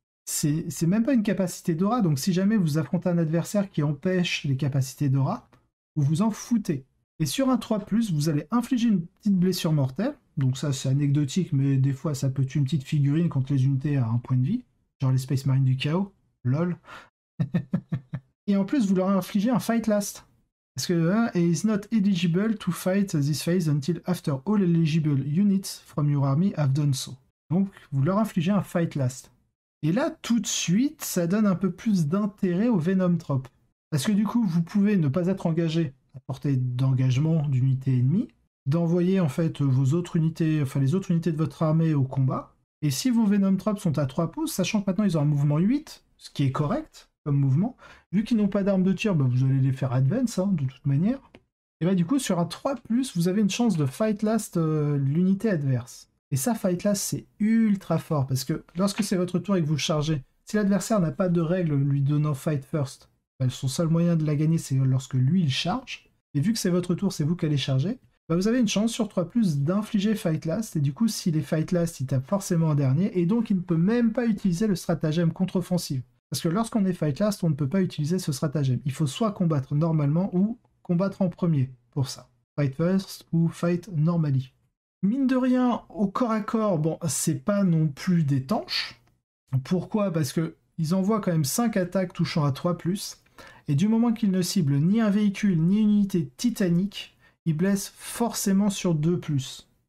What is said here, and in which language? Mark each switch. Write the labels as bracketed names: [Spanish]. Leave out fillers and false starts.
[French] C'est même pas une capacité d'aura, donc si jamais vous affrontez un adversaire qui empêche les capacités d'aura, vous vous en foutez. Et sur un 3+, vous allez infliger une petite blessure mortelle, donc ça c'est anecdotique, mais des fois ça peut tuer une petite figurine contre les unités à 1 point de vie, genre les Space Marines du chaos, lol. Et en plus vous leur infligez un Fight Last. Parce que [English] is not eligible to fight this phase until after all eligible units from your army have done so. [French] Donc vous leur infligez un Fight Last. Et là, tout de suite, ça donne un peu plus d'intérêt au Venom Trop. Parce que du coup, vous pouvez ne pas être engagé à portée d'engagement d'unité ennemie, d'envoyer en fait vos autres unités, enfin les autres unités de votre armée au combat. Et si vos Venom Trop sont à 3 pouces, sachant que maintenant ils ont un mouvement 8, ce qui est correct comme mouvement, vu qu'ils n'ont pas d'armes de tir, bah, vous allez les faire advance de toute manière. Et bah du coup, sur un 3+, vous avez une chance de fight last l'unité adverse. Et ça, Fight Last, c'est ultra fort, parce que lorsque c'est votre tour et que vous chargez, si l'adversaire n'a pas de règle lui donnant Fight First, bah, son seul moyen de la gagner, c'est lorsque lui, il charge. Et vu que c'est votre tour, c'est vous qui allez charger, bah, vous avez une chance sur 3+, d'infliger Fight Last, et du coup, s'il est Fight Last, il tape forcément en dernier, et donc il ne peut même pas utiliser le stratagème contre-offensive. Parce que lorsqu'on est Fight Last, on ne peut pas utiliser ce stratagème. Il faut soit combattre normalement, ou combattre en premier, pour ça. Fight First, ou Fight Normally. Mine de rien, au corps à corps, bon, c'est pas non plus des tanches. Pourquoi? Parce que ils envoient quand même 5 attaques touchant à 3+, et du moment qu'ils ne ciblent ni un véhicule, ni une unité titanique, ils blessent forcément sur 2+.